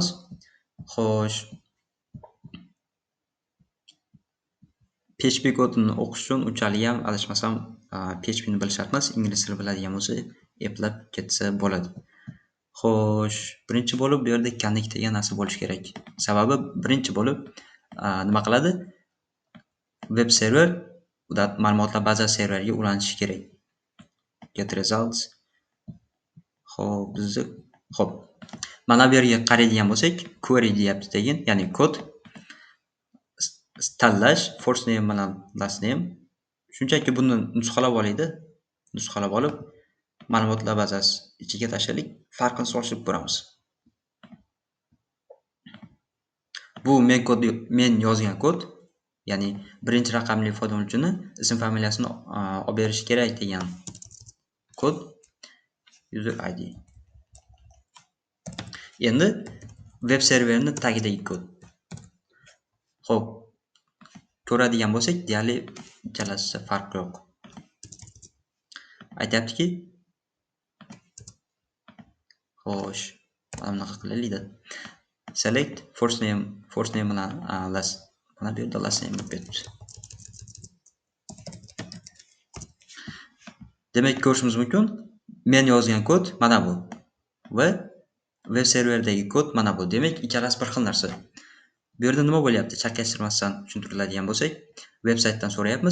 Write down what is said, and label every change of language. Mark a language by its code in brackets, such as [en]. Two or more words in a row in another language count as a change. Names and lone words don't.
[uz] Xo'sh, PHP kodini o'qish uchun unchalik ham adashmasam PHP ni bilish shart emas, ingliz tilini biladigan bo'lsa, eplab ketsa bo'ladi. Xo'sh, birinchi bo'lib bu yerda connect degan narsa bo'lishi kerak. Sababi birinchi bo'lib nima qiladi? [en] Web server [uz] ma'lumotlar bazasi serveriga ulanishi kerak. [en] Get results. [uz] Xo'p, mana bu yerga qaraydigan bo'lsak, query deyapti degan, ya'ni kod tanlash, [en] first name bilan last name. [uz] Shunchaki buni nusxalab olaydi. Nusxalab olib, ma'lumotlar bazasi ichiga tashlaylik, farqini solishtirib ko'ramiz. Bu men yozgan kod, ya'ni birinchi raqamli foydalanuvchini ism familiyasini olib berish kerak degan kod [en] user ID. [uz] Endi [en] web serverni [uz] tagidagi kod. Xo'p, ko'radigan bo'lsak, deyarli ikkalasida farq yo'q. Aytayaptiki, xo'sh, mana bunaqa qilaylik-da. [en] Select first name bilan last. [uz] Mana bu yerda [en] last name [uz] deb ketibdi. Demak, ko'rishimiz mumkin, men yozgan kod mana bu va [en] web serverdagi [uz] kod mana bu. Demak, ikkalasi bir xil narsa. Bu yerda nima bo'lyapti? Chalkashtirmasdan tushuntiriladigan bo'lsak, veb-saytdan so'rayapmiz.